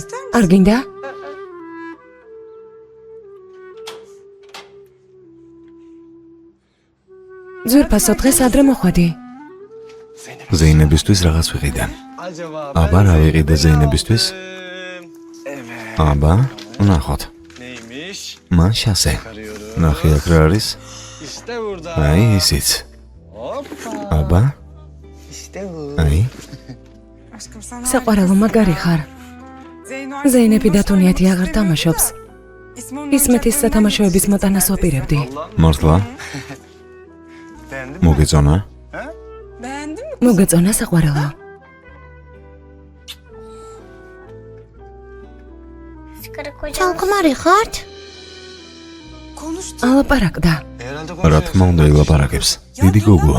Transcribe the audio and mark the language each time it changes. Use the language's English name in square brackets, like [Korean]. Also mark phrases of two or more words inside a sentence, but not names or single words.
[Georgian] არ გინდა? ძვირფასო დღეს ადრე მოხვედი. ზეინებისთვის რაღაც ვიყიდე. აბა რა ვიყიდე ზეინებისთვის? აბა, ნახოთ. [Turkish] Neymiş? [Georgian] მან შასე. ნახე აქ რა არის? [Turkish] İşte burada. [Georgian] აი ისიც. [Turkish] Hoppa. [Georgian] აბა, [Turkish] İşte bu. [Georgian] აი, საყვარელო მაგარი ხარ. ზეინები და თუნიათი აღარ თამაშობს. ისმეთის სათამაშოების მოტანას ვაპირებდი. მართლა? [Turkish] Beğendin mi? [Georgian] მოგეწონა? მოგეწონა საყვარელო. ჩალკმარი ხართ? ალაპარაკდა. [Turkish] Herhalde [Georgian] რა თქმა უნდა ილაპარაკებს. დიდი გოგოა.